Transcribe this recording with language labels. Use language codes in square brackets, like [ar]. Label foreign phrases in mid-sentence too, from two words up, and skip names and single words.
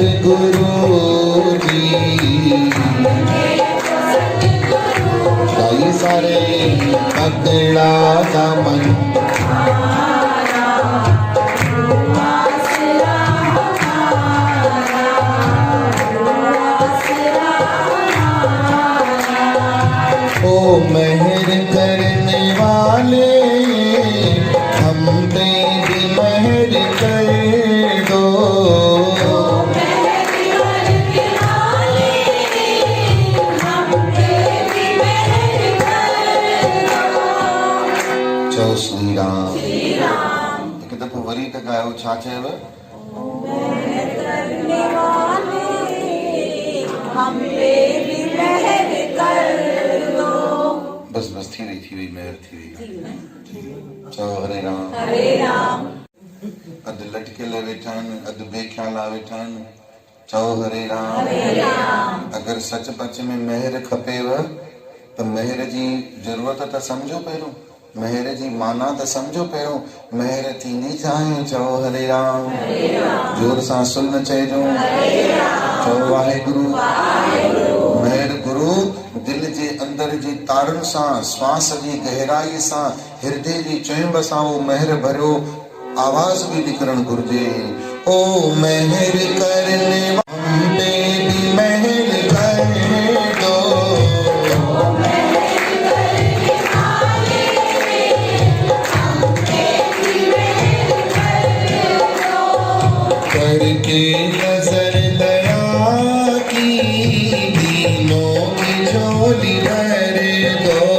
[hi] सतगुरु जी सारे पकड़ा दामन ओ मेहर करने वाले हम पे भी मेहर कर दो। [sd] चओ श्री राम। हिकु दफ़ो वरी त ॻायो, छा चयव? बस बस थी वई मेहर थी वई। चओ हरे राम। हरे राम। अधु लटकियल वेठा आहिनि, अधु बेख्याला वेठा आहिनि। चओ हरे राम। हरे राम। अगरि सच पच में मेहर खपेव त मेहर जी ज़रूरत त सम्झो पहिरियों, मेहर जी माना त सम्झो पहिरियों। मेहर थींदी छाहे? चओ हरे राम। जोर सां सुन चइजो। चओ वाहेगुरु। मेहर गुरु दिल जे अंदर जी तारुनि सां, श्वास जी गहराई सां, हृदय जी चुंब सां वो मेहर भरियो आवाज भी निकरण घुर्जे। [hi] ओ मेहर करने हम पे भी मेहर कर दो। करके नजर दया की दीनों की झोली भर दो।